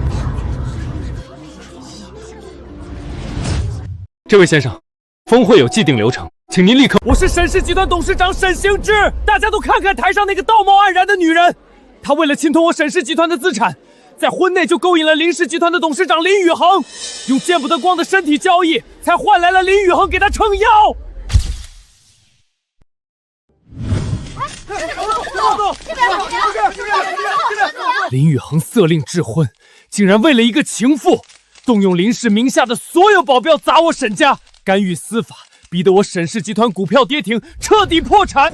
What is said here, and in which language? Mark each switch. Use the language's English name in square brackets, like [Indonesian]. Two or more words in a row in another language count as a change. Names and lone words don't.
[Chinese] 这位先生，峰会有既定流程，请您立刻。我是沈氏集团董事长沈行之，大家都看看台上那个道貌岸然的女人，她为了侵吞我沈氏集团的資產，在婚內就勾引了林氏集團的董事長林宇恒，用見不得光的身體交易，才換來了林宇恒給他撐腰。林宇恒色令智昏，竟然為了一個情婦，動用林氏名下的所有保鏢砸我沈家，干預司法，逼得我沈氏集團股票跌停，徹底破產。